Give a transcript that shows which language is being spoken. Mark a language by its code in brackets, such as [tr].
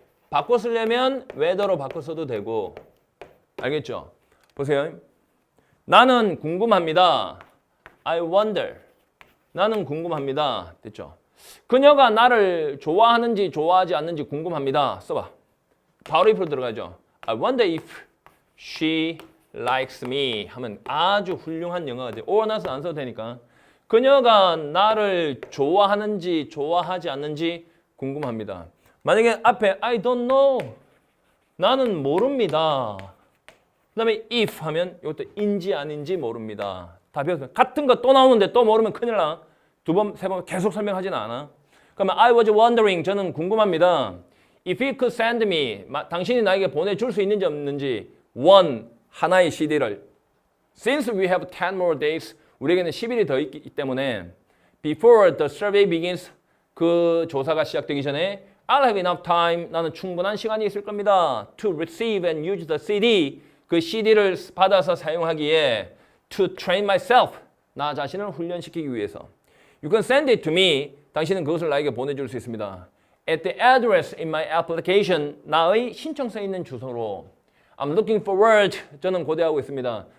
[ko] 바꿔 쓰려면 whether로 바꿔 써도 되고 알겠죠? 보세요. 나는 궁금합니다. [en] I wonder. [ko] 나는 궁금합니다. 됐죠? 그녀가 나를 좋아하는지 좋아하지 않는지 궁금합니다. 써봐. 바로 if로 들어가죠. [en] I wonder if she likes me [ko] 하면 아주 훌륭한 영어가 돼. or not은 안 써도 되니까. 그녀가 나를 좋아하는지 좋아하지 않는지 궁금합니다. 만약에 앞에 [en] I don't know. [ko] 나는 모릅니다. 그 다음에 if 하면 이것도 인지 아닌지 모릅니다. 다 배웠어요. 같은 거 또 나오는데 또 모르면 큰일 나. 두 번, 세 번 계속 설명하지는 않아. 그러면 [en] I was wondering. [ko] 저는 궁금합니다. [en] If you could send me. [ko] 당신이 나에게 보내줄 수 있는지 없는지 하나의 CD를. [en] Since we have 10 more days. [ko] 우리에게는 10일이 더 있기 때문에 [en] before the survey begins. [ko] 그 조사가 시작되기 전에 [en] I'll have enough time. [ko] 나는 충분한 시간이 있을 겁니다. [en] To receive and use the CD. [ko] 그 CD를 받아서 사용하기에 [en] to train myself. [ko] 나 자신을 훈련시키기 위해서. [en] You can send it to me. [ko] 당신은 그것을 나에게 보내줄 수 있습니다. [en] At the address in my application. [ko] 나의 신청서에 있는 주소로. [en] I'm looking forward. [ko] 저는 고대하고 있습니다.